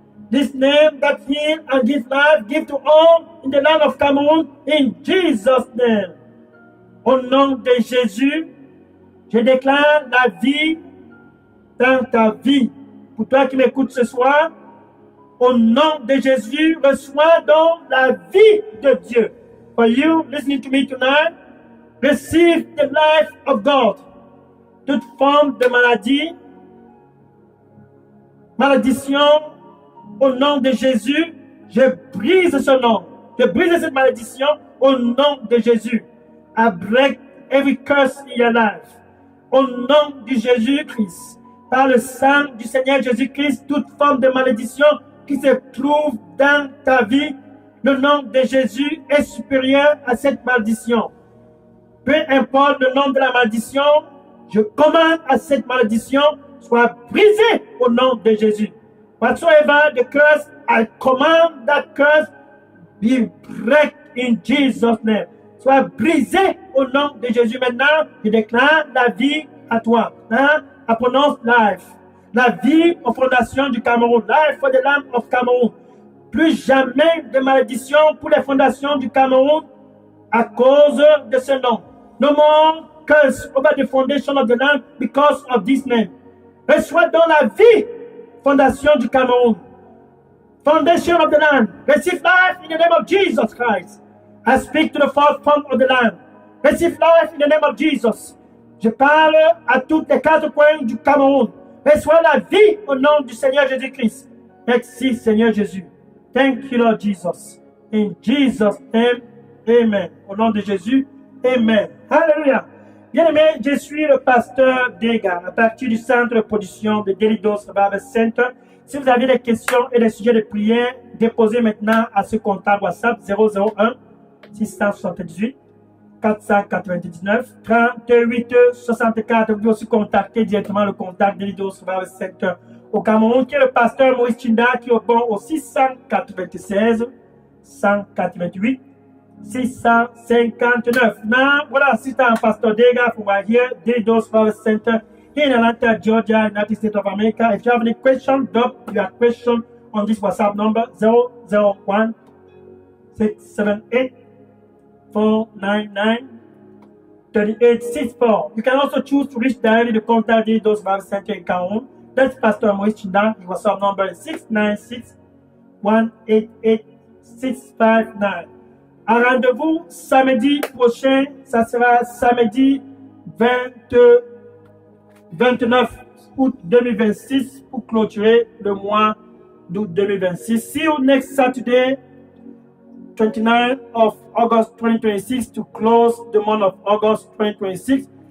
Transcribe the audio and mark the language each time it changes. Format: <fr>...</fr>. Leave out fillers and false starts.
<en>This name that heals and gives life, give to all in the land of Cameroon in Jesus' name.</en> <fr>Au nom de Jésus, je déclare la vie dans ta vie. Pour toi qui m'écoutes ce soir, au nom de Jésus, reçois donc la vie de Dieu.</fr> <en>For you listening to me tonight, receive the life of God.</en> <fr>Toute forme de malédiction, au nom de Jésus, je brise ce nom. Je brise cette malédiction au nom de Jésus.</fr> <en>I break every curse in your life.</en> <fr>Au nom de Jésus-Christ, par le sang du Seigneur Jésus-Christ, toute forme de malédiction qui se trouve dans ta vie, le nom de Jésus est supérieur à cette malédiction. Peu importe le nom de la malédiction, je commande à cette malédiction soit brisée au nom de Jésus.</fr> <en>Whatsoever the curse, I command that curse be break in Jesus' name.</en> <fr>Soit brisé au nom de Jésus. Maintenant, je déclare la vie à toi. Hein?</fr> <en>I pronounce life.</en> <fr>La vie aux fondations du Cameroun.</fr> <en>Life for the land of Cameroon.</en> <fr>Plus jamais de malédiction pour les fondations du Cameroun à cause de ce nom.</fr> <en>No more curse over the foundation of the land because of this name.</en> <fr>Reçois dans la vie, fondation du Cameroun.</fr> <en>Foundation of the land. Receive life in the name of Jesus Christ. I speak to the fourth form of the land. Receive life in the name of Jesus.</en> <fr>Je parle à toutes les quatre coins du Cameroun. Reçois la vie au nom du Seigneur Jésus-Christ. Merci Seigneur Jésus.</fr> <en>Thank you Lord Jesus. In Jesus' name, amen.</en> <fr>Au nom de Jésus, amen. Alléluia. Bien-aimé, je suis le pasteur Dega, à partir du centre de production de Delidos Bible Center. Si vous avez des questions et des sujets de prière, déposez maintenant à ce contact WhatsApp 001 678 499 38 64. Vous pouvez aussi contacter directement le contact Delidos Bible Center au Cameroun, qui est le pasteur Moïse Chinda, qui répond au 696 188 659.</fr> <en>Now, what assistant Pastor Dega from right here, Delidos Bible Center in Atlanta, Georgia, United States of America. If you have any question, drop your question on this WhatsApp number 001 678 499 3864. You can also choose to reach directly the contact those Bible Center in Cameroon. That's Pastor Moïse Chinda. His WhatsApp number is 696 188 659.</en> <fr>Un rendez-vous samedi prochain, ça sera samedi 29 août 2026 pour clôturer le mois d'août 2026.</fr> <en>See you next Saturday, 29th of August 2026 to close the month of August 2026.</en>